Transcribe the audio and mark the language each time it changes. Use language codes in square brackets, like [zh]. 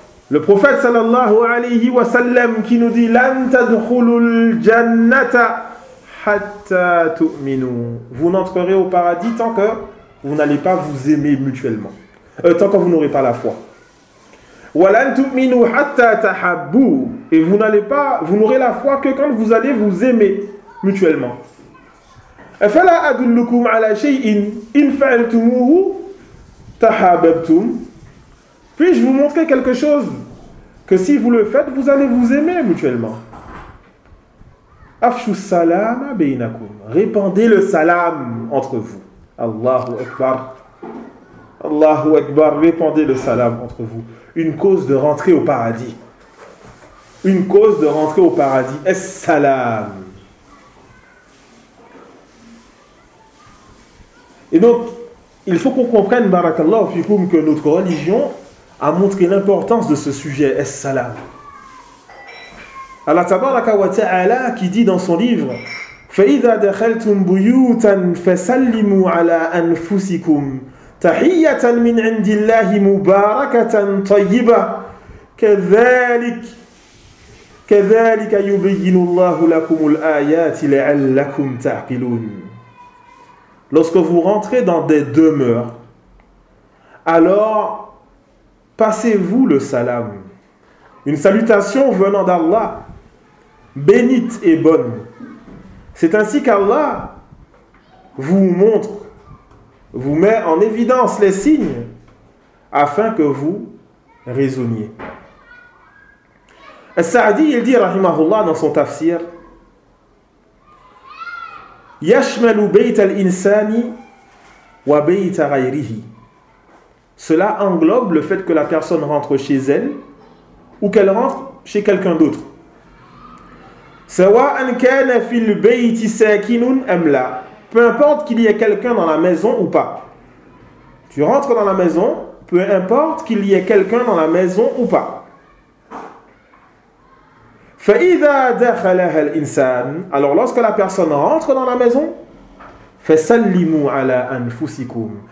[fr] Le prophète sallallahu alayhi wa sallam qui nous dit « [ar] Lan tadkhulul jannata » Hatta tu'minu. [fr] Vous n'entrerez au paradis tant que vous n'allez pas vous aimer mutuellement. Tant que vous n'aurez pas la foi. [ar] Walan tu'minu hatta tahabbu. [fr] Et vous n'aurez la foi que quand vous allez vous aimer mutuellement. [ar] فلا أدلكم على شيء إن فعلتموه تحاببتم. [fr] Puis-je vous montrer quelque chose que si vous le faites, vous allez vous aimer mutuellement. [ar] أفشوا السلام بينكم. [fr] Répandez le salam entre vous. [ar] Allahu Akbar. Allahu Akbar. [fr] Répandez le salam entre vous. Une cause de rentrer au paradis. Une cause de rentrer au paradis. Es-salam. Et donc, il faut qu'on comprenne, barakallahu fikoum, que notre religion a montré l'importance de ce sujet, es-salam. [ar] Allah tabaraka wa ta'ala [fr] qui dit dans son livre, [ar] فَإِذَا دَخَلْتُمْ بُيُوتًا فَسَلِّمُوا عَلَىٰ أَنفُسِكُمْ تَحِيَّةً مِنْ عِنْدِ اللَّهِ مُبَارَكَةً طَيِّبَةً كَذَلِكَ يُبِيِّنُ اللَّهُ لَكُمُ الْآيَاتِ لَعَلَّكُمْ تَعْقِلُونَ. [fr] Lorsque vous rentrez dans des demeures, alors passez-vous le salam, une salutation venant d'Allah, bénite et bonne. C'est ainsi qu'Allah vous montre, vous met en évidence les signes afin que vous raisonniez. As-Sa'di, il dit, rahimahullah, dans son tafsir, [ar] يشمل بيت الإنسان وبيت غيره. [fr] Cela englobe le fait que la personne rentre chez elle ou qu'elle rentre chez quelqu'un d'autre. [ar] سواء كان في البيت ساكن أم لا. [fr] Peu importe qu'il y ait quelqu'un dans la maison ou pas. Tu rentres dans la maison, peu importe qu'il y ait quelqu'un dans la maison ou pas. [ar] فَإِذَا دَخَلَهَا الْإِنسَانِ. [fr] Alors lorsque la personne rentre dans la maison, [ar] فَسَلِّمُوا عَلَىٰ أَنفُسِكُمْ.